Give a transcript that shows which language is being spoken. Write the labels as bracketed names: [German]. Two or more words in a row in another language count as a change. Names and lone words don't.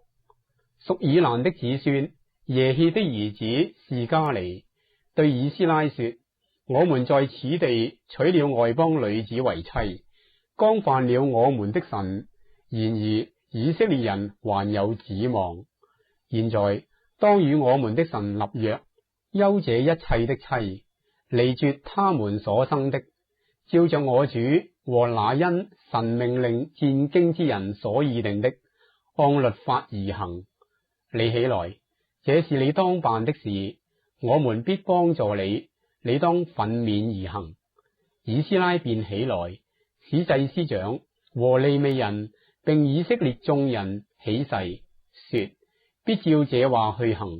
[Chinese] 屬以蘭的子孫耶歇的兒子示迦尼對以斯拉說：我們在此地娶了外邦女子為妻，干犯了我們的神。然而以色列人還有指望，現在當與我們的神立約，休這一切的妻，離絕他們所生的，照着我主和那因神命令戰經之人所議定的，按律法而行。你起來，這是你當辦的事，我們必幫助你，你當奮勉而行。以斯拉便起來，使祭司長和利未人並以色列眾人起誓，說必照這話去行。